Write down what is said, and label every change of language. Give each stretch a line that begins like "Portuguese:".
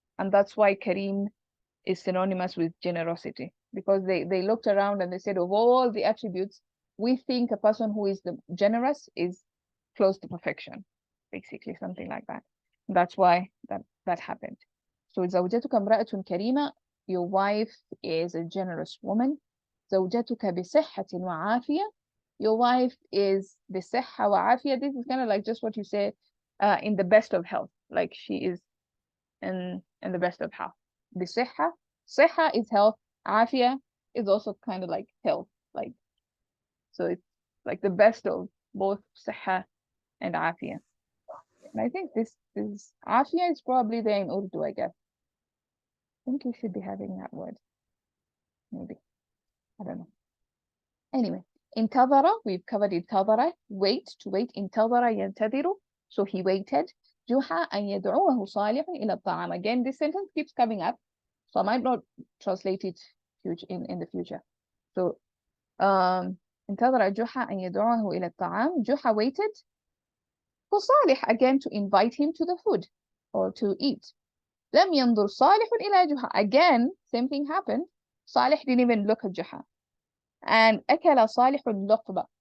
English: And that's why Kareem is synonymous with generosity, because they looked around and they said, of all the attributes, we think a person who is the generous is close to perfection, basically, something like that. That's why that happened. So
Arabic: زوجتك امرأة كريمة,
English: your wife is a generous woman.
Arabic: زوجتك بصحة وعافية,
English: your wife is
Arabic: بصحة وعافية.
English: This is kind of like just what you said, in the best of health, like she is in the best of health. بصحة, صحة is health, عافية is also kind of like health, like, so it's like the best of both صحة and عافية. And I think this عافية is probably there in Urdu, I guess. I think you should be having that word. Maybe. I don't know. Anyway, انتظر, we've covered انتظر, wait, to wait.
Arabic: انتظر ينتظر,
English: so he waited.
Arabic: جحا أن يدعوه صالح إلى الطعام.
English: Again, this sentence keeps coming up, so I might not translate it in the future. So,
Arabic: انتظر جحا أن يدعوه إلى الطعام.
English: Juha waited for Salih again to invite him to the food or to eat.
Arabic: لم ينظر صالح إلى جحا.
English: Again, same thing happened. Salih didn't even look at Juha. And
Arabic: أكل صالح اللقمة.